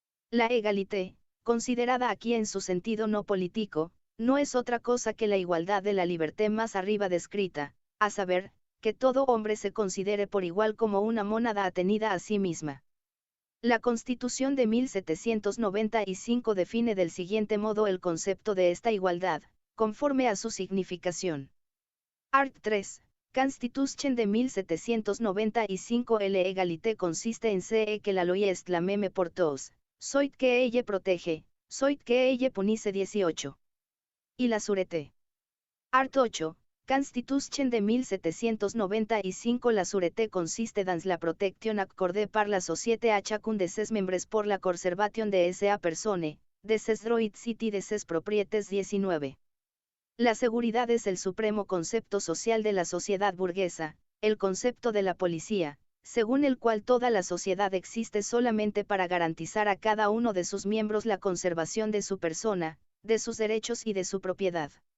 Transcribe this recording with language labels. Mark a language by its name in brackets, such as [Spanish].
[Spanish] La égalité, considerada aquí en su sentido no político, no es otra cosa que la igualdad de la liberté más arriba descrita, a saber, que todo hombre se considere por igual como una mónada atenida a sí misma. La Constitución de 1795 define del siguiente modo el concepto de esta igualdad, conforme a su significación. Art. 3. [French] Constitution de 1795 l'égalité consiste en ce que la loi est la même pour tous, soit que elle protege, soit que elle punisse 18. Y la sûreté. Art. 8. Constitution de 1795 La sûreté consiste dans la protection accordée par la société à chacun de ses membres pour la conservation de sa personne, de ses droits y de ses propriétés 19. [Spanish] La seguridad es el supremo concepto social de la sociedad burguesa, el concepto de la policía, según el cual toda la sociedad existe solamente para garantizar a cada uno de sus miembros la conservación de su persona, de sus derechos y de su propiedad.